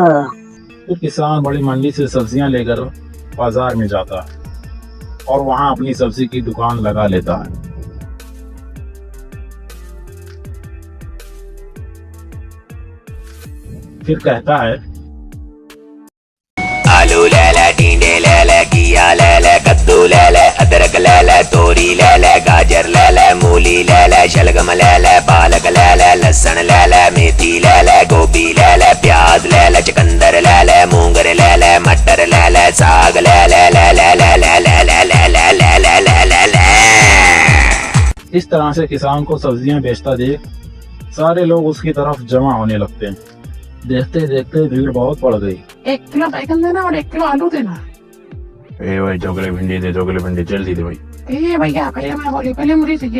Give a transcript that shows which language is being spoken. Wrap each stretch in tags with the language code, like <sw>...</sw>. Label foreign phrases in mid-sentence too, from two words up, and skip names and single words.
<hi>तो किसान बड़ी मंडी से सब्जियां लेकर बाजार में जाता है और वहां अपनी सब्जी की दुकान लगा लेता है। फिर कहता है, आलू ले ले, टिंडे ले ले, घिया ले ले, कद्दू ले ले, अदरक ले ले, तोरी ले ले, गाजर ले ले, मूली ले ले, शलगम ले ले, पालक ले ले, लहसुन ले ले, मेथी ले ले, गोभी ले ले, प्याज ले ले, चुकंदर ले ले, मूंगर ले ले, मटर ले ले, साग ले ले ले ले ले ले ले ले ले ले ले ले ले ले ले। इस तरह से किसान को सब्जियां बेचता देख सारे लोग उसकी तरफ जमा होने लगते हैं। देखते देखते भीड़ बहुत बढ़ गई। 1 किलो बैगन देना और 1 किलो आलू देना। ए भाई, चोकले भिंडी दे, चोकले भिंडी जल्दी दे भाई। ए भैया, पहले मैं बोली, पहले मुझे चाहिए।</hi>